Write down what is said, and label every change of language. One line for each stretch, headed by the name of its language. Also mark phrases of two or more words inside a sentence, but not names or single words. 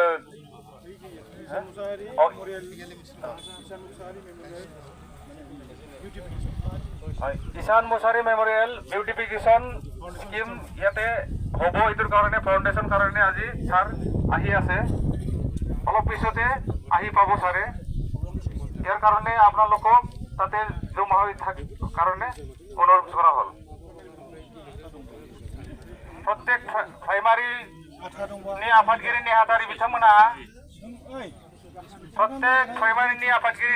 Assamese: ঈশান মুছাৰী
English: memorial beautification scheme
Assamese: ইয়াতে হ'ব এইটোৰ কাৰণে ফাউণ্ডেশ্যন কাৰণে আজি ছাৰ আহি আছে অলপ পিছতে আহি পাব ছাৰে ইয়াৰ কাৰণে আপোনালোকক তাতে জমা হৈ থাকাৰ কাৰণে অনুৰোধ কৰা হ'ল
Bodo: प्रत्येक प्राइमारी आफादगिरि नेहाथारि बिथांमोना प्रत्येक प्राइमारी आफादगिरि